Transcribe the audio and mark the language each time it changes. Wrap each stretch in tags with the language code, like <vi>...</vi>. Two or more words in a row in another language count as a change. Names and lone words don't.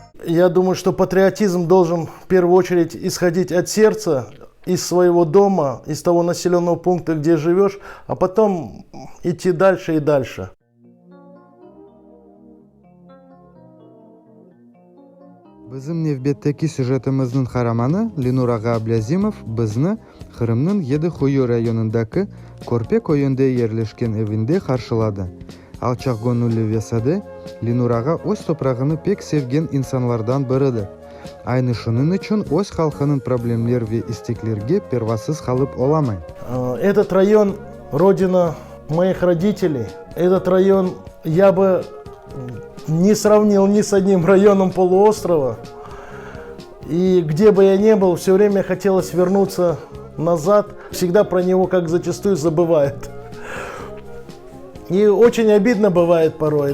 <ru>Я думаю, что патриотизм должен в первую очередь исходить от сердца, из своего дома, из того населенного пункта, где живешь, а потом идти дальше и дальше.</ru> <crh>Bizim Nevbet'teki süjetimizin kahramanı Linur Ağa Ablazimov bizni Kırım'ın Yedi-Xuyu rayonundaki Korpe köyünde yerleşken evinde karşıladı. Alçak gönüllü vesade Linur Ağa öz toprağını pek sevgen insanlardan biridir. Aynı şunun için öz halkının problemler ve isteklerine pervasız kalıp olamay.</crh> <ru>Этот район – родина моих родителей. Этот район я бы не сравнил ни с одним районом полуострова. И где бы я ни был, все время хотелось вернуться назад. Всегда про него, как зачастую, забывают. И очень обидно бывает порой.</ru>